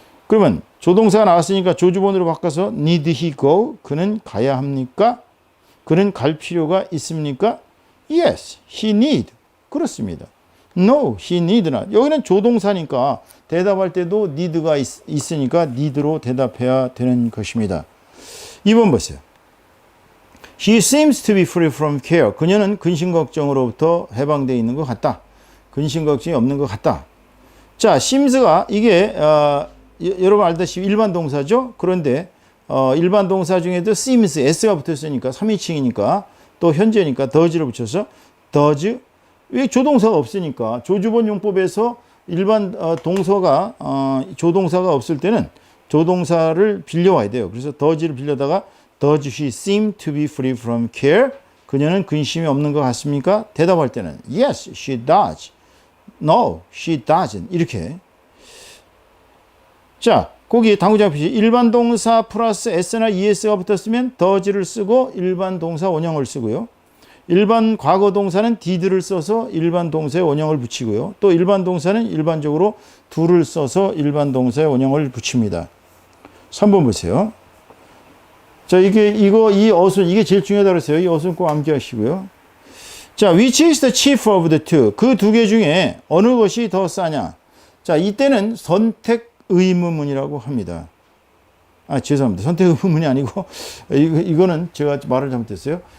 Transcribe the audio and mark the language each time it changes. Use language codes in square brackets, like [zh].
[ko] 그러면 조동사가 나왔으니까 조주본으로 바꿔서 [en] need he go [ko] 그는 가야 합니까? 그는 갈 필요가 있습니까? [en] Yes, he need. [ko] 그렇습니다. [en] No, he need not. [ko] 여기는 조동사니까 대답할 때도 need가 있으니까 need로 대답해야 되는 것입니다. 2번 보세요. [en] He seems to be free from care. [ko] 그녀는 근심 걱정으로부터 해방되어 있는 것 같다. 근심 걱정이 없는 것 같다. 자, seems가 이게 여러분 알다시피 일반 동사죠. 그런데 일반 동사 중에도 seems, s가 붙었으니까 3인칭이니까 또 현재니까 does를 붙여서 does. 왜 조동사가 없으니까 조주본 용법에서 일반 조동사가 없을 때는 조동사를 빌려와야 돼요. 그래서 does를 빌려다가 [en] does she seem to be free from care? [ko] 그녀는 근심이 없는 것 같습니까? 대답할 때는 [en] yes, she does. No, she doesn't. [ko] 이렇게. 자, 거기 당구장 표시 일반 동사 플러스 s나 es가 붙었으면 does를 쓰고 일반 동사 원형을 쓰고요. 일반 과거 동사는 did를 써서 일반 동사의 원형을 붙이고요. 또 일반 동사는 일반적으로 do를 써서 일반 동사의 원형을 붙입니다. 3번 보세요. 자, 이 어순, 이게 제일 중요하다고 했어요. 이 어순 꼭 암기하시고요. [en] 자, which is the cheaper of the two? [ko] 그 두 개 중에 어느 것이 더 싸냐? 자, 이때는 선택 의문문이라고 합니다. 죄송합니다. 선택 의문문이 아니고, 이거는 제가 말을 잘못했어요.